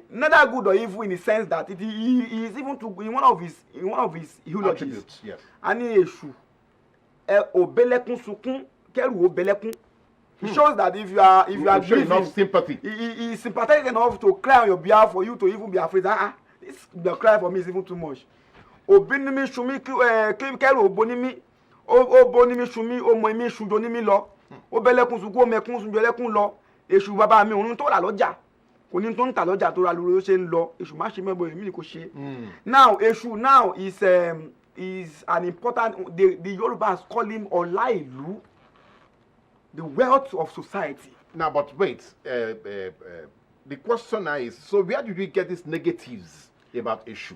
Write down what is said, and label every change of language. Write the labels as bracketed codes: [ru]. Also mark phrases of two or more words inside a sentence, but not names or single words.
[en] Neither good or evil in the sense that he is even in one of his eulogies. Yes. [yo] Ani Eshu obelekun sukun keru obelekun. [en] He shows that if you are showing enough sympathy, he is sympathetic enough to cry on your behalf for you to even be afraid. The cry for me is even too much. [yo] Obinimi shumi keru obonimi obonimi shumi omoimi shujonimi lo obelekun sukun omekun sunjolekun lo Eshu baba mi ohun to la loja kò ní tó ń tà lọ́jà tó ra lórí ó ṣe ń lọ Eshu má ṣe mẹ́bọ̀ èmi ni kò ṣe. [en] Now Eshu now is an important, the Yorubas call him Olailu, the wealth of society. Now, but wait, the question now is, so where did we get these negatives about Eshu?